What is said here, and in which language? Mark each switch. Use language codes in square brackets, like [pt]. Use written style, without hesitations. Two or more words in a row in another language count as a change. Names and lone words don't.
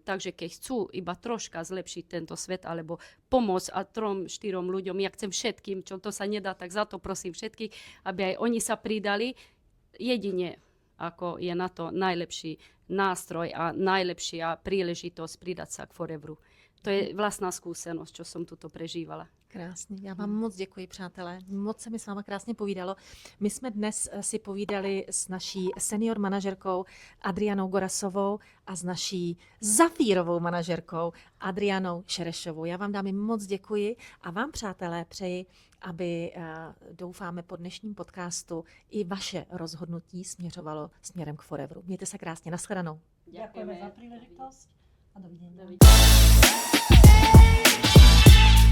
[sk] Takže keď chcú iba troška zlepšiť tento svet alebo pomôcť a 3-4 ľuďom, ja chcem všetkým, čo to sa nedá, tak za to prosím všetkých, aby aj oni sa pridali jedine ako je na to najlepší nástroj a najlepšia príležitosť pridať sa k Forevru. To je vlastná skúsenosť, čo som tuto prežívala. [cs] Krásně. Já vám moc děkuji, přátelé. Moc se mi s váma krásně povídalo. My jsme dnes si povídali s naší senior manažerkou Adrianou Gorasovou a s naší zafírovou manažerkou Adrianou Šerešovou. Já vám dámy moc děkuji a vám, přátelé, přeji, aby doufáme po dnešním podcastu i vaše rozhodnutí směřovalo směrem k Forevru. Mějte se krásně. Nashledanou. [sk] Ďakujeme za príležitosť a dovidenia.